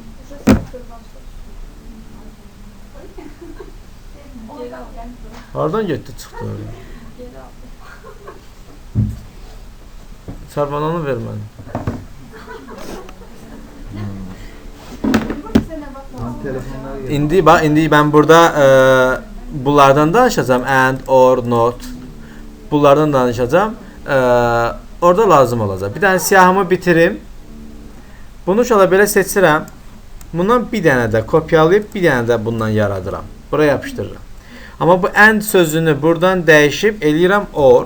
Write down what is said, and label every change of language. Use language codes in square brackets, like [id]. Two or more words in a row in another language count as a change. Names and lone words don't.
[az] Hardan getdi çıxdı oraya? Çarpananı ver mənə. İndi mən burada bunlardan danışacağım. [en] And, or, not. [az] Bunlardan danışacağım. Orada lazım olacaq. Bir dənə siyahımı bitirim. Bunu uşaqlar belə seçirəm. Bundan bir dənə də kopyalayıb bir dənə də bundan yaradıram. Buraya yapışdırıram. Amma bu and sözünü buradan dəyişib eləyirəm or.